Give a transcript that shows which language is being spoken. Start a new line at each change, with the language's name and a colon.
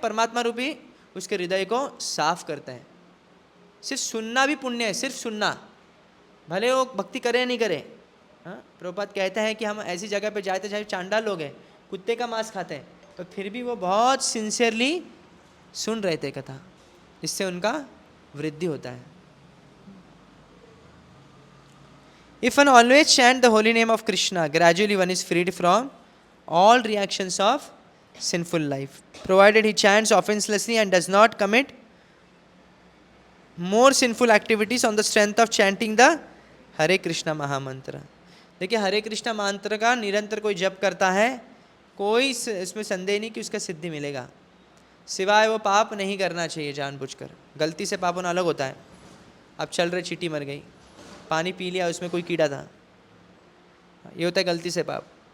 Hindi: परमात्मा रूपी उसके हृदय को साफ करते हैं। सिर्फ सुनना भी पुण्य है, सिर्फ सुनना, भले वो भक्ति करे नहीं करे। हाँ, प्रभुपाद कहते हैं कि हम ऐसी जगह पे जाते जहाँ चांडाल लोग हैं, कुत्ते का मांस खाते हैं, तो फिर भी वो बहुत सिंसियरली सुन रहे थे कथा, इससे उनका वृद्धि होता है।
English: If one always chant the holy name of Krishna, gradually one is freed from all reactions of sinful life, provided he chants offenselessly and does not commit more sinful activities on the strength of chanting the Hare Krishna mahamantra.
Hindi: देखिए, हरे कृष्णा मंत्र का निरंतर कोई जप करता है, कोई इसमें संदेह नहीं कि उसका सिद्धि मिलेगा, सिवाय वो पाप नहीं करना चाहिए जानबूझकर। गलती से पाप होना अलग होता है। अब चल रहे चींटी मर गई, पानी पी लिया, उसमें कोई कीड़ा था, ये होता है गलती से पाप।